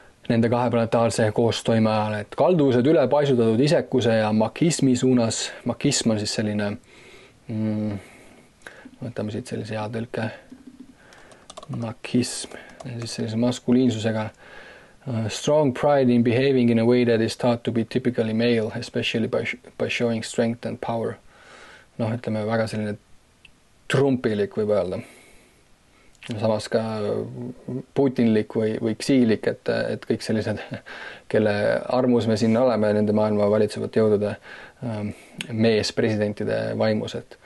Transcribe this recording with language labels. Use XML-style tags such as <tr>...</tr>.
<et>nende kahe planetaarse koostoime ajal, et kalduvused üle paisutatud isekuse ja makismi suunas. Makism on siis selline, võtame siit sellise hea tõlke, makism, siis sellise maskuliinsusega.</et> <en>Strong pride in behaving in a way that is thought to be typically male, especially by showing strength and power.</en> <et>Ütleme väga selline trumpilik võib öelda. Samas ka putinlik või ksiilik, et kõik sellised, kelle armus me siin oleme, nende maailma valitsevat jõudude meespresidentide vaimus.</et>